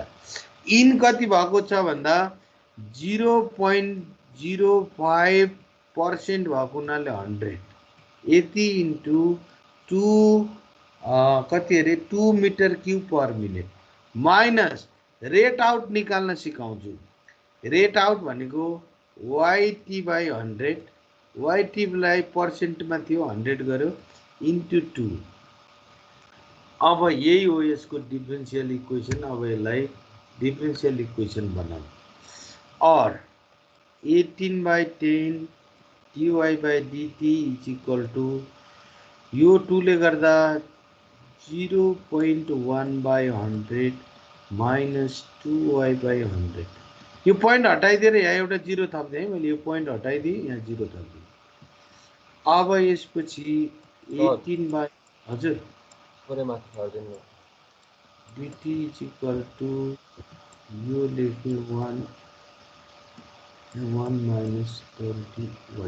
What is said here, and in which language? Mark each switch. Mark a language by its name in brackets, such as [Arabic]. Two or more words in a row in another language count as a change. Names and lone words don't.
[Nepali] इन कति भएको छ भन्दा 0.05% भएको हुनाले 100 यति इन्टु 2 कति अरे 2 [English] meter cube per minute minus rate out [Nepali] निकाल्न सिकाउँछु। [English] rate out [Nepali] भनेको [English] yt by [Nepali] 100, वाइटीलाई पर्सेन्टमा थियो 100 गर्यो इन्टु 2। अब यही हो यसको [English] differential equation. [Nepali] अब यसलाई [English] differential equation [Nepali] बनाऊ। [English] और 18/10 dy by dt is equal to, [Nepali] यो 2 ले गर्दा [English] 0.1/100 minus 2y by 100. [Nepali] यो पोइन्ट हटाइदिएर यहाँ एउटा 0 थप्दिएँ है मैले, यो पोइन्ट हटाइदिएँ, यहाँ 0 थप्दिएँ। अब यसपछि 18 बाई, हजुर dt [English] is equal to, [Nepali] यो लेखेँ 1 माइनस 20y।